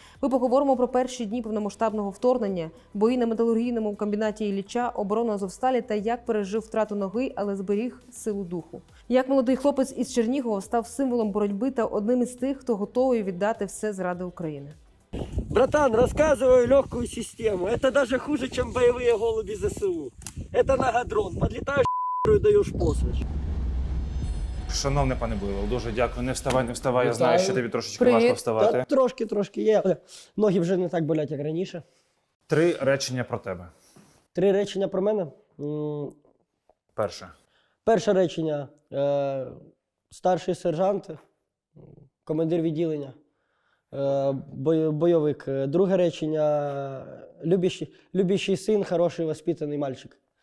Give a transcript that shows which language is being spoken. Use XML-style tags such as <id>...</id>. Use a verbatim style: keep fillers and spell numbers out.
<uk>Ми поговоримо про перші дні повномасштабного вторгнення, бої на металургійному комбінаті Ілліча, оборону Азовсталі та як пережив втрату ноги, але зберіг силу духу. Як молодий хлопець із Чернігова став символом боротьби та одним із тих, хто готовий віддати все заради України.</uk> <ru>Братан, рассказываю легкую систему. Это даже хуже, чем боевые голуби ЗСУ. Это нагадрон. Подлетаешь и даешь посвящ.</ru> <uk>Шановне пане Буйвол, дуже дякую. Не вставай, не вставай. Я Вітаю. знаю, що тобі трошечки Привіт. важко вставати. Трошки, трошки є. Але ноги вже не так болять, як раніше. Три речення про тебе. Три речення про мене. М, Перше. Перше речення. Е, старший сержант, м, командир відділення, е, бой- бойовик. Е, Друге речення.</uk> <ru>Любящий, любящий син, хороший воспитаний мальчик.</ru>